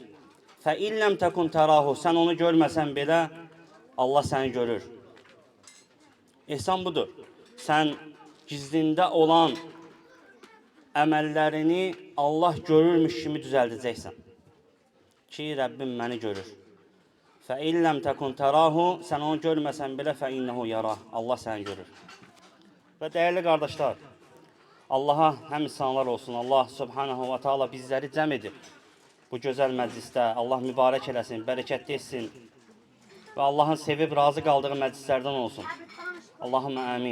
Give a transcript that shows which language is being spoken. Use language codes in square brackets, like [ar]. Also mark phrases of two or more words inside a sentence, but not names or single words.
[ar] فإن لم تكن تراه, [az] sən onu görməsən belə, Allah səni görür. Ehsan budur. Sən gizlində olan əməllərini Allah görürmüş kimi düzəldəcəksən. Ki, Rəbbim məni görür. [ar] فَاِنْ لَمْ تَكُنْ تَرَاهُ, [az] sən onu görməsən belə [ar] فَاِنَّهُ يَرَاهُ, [az] Allah səni görür. Və dəyərli qardaşlar, Allaha həmd sanlar olsun. Allah Subhanahu və Taala bizləri cəm edib bu gözəl məclisdə. Allah mübarək eləsin, bərəkətli etsin və Allahın sevib razı qaldığı məclislərdən olsun. [ar] اللهم آمين.